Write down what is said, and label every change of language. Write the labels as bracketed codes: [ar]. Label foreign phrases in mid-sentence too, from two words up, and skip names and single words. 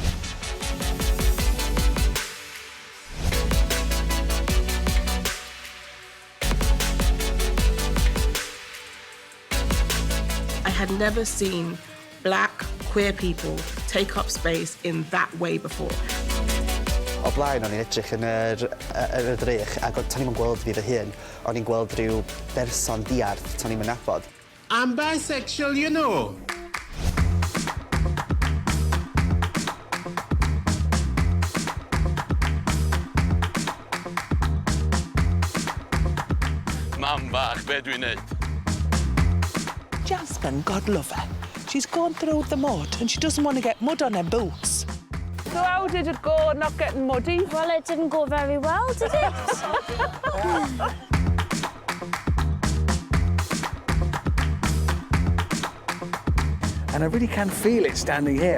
[en] I had never seen black, queer people take up space in that way before. [cy] O blaen, o'n i'n edrych yn yr drych, ac o'n i'n gweld fi fy hun, o'n i'n gweld rhyw berson diarth, o'n i'n nabod. [en] I'm bisexual, you know. [cy] Mam bach, be dwi'n neud? [en] Jasmine, God love her, she's gone through the mud and she doesn't want to get mud on her boots. So how did it go not getting muddy? Well, it didn't go very well, did it? And I really can feel it standing here.